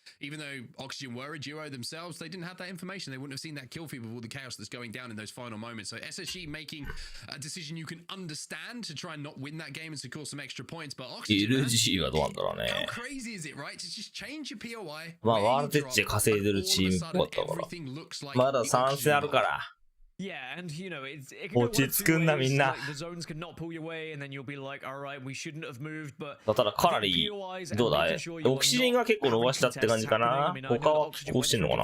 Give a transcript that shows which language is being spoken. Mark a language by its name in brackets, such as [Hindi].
[English] Even though Oxygen were a duo themselves, they didn't have that information. They wouldn't have seen that kill feed with all the chaos that's going down in those final moments. So SSG making a decision you can understand to try and not win that game and secure some extra points. But Oxygen, how crazy is it, right? To just change your POI. [Japanese] まあ、ワールドエッジ稼いでるチームっぽかったから。まだ3戦あるから。 [English] Yeah, and you know, it can [Japanese] 落ち着くんだみんな。 [English] the zones can not pull you away, and then you'll be like, all right, we shouldn't have moved, but [Japanese] ただかなりどうだい？オキシジンが結構伸ばしたって感じかな。他はこうしてんのかな。